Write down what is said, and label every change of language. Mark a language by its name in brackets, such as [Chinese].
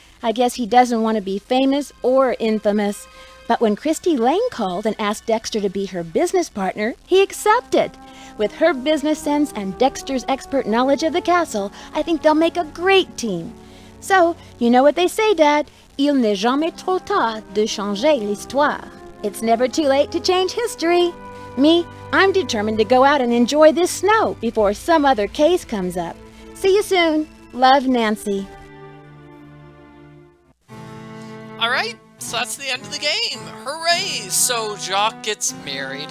[English] I guess he doesn't want to be famous or infamous. But when Christy Lane called and asked Dexter to be her business partner, he accepted. With her business sense and Dexter's expert knowledge of the castle, I think they'll make a great team. So, you know what they say, Dad. [French] Il n'est jamais trop tard de changer l'histoire. [English] It's never too late to change history. Me, I'm determined to go out and enjoy this snow before some other case comes up. See you soon. Love, Nancy. Alright, so that's the end of the game. Hooray! So Jacques gets married.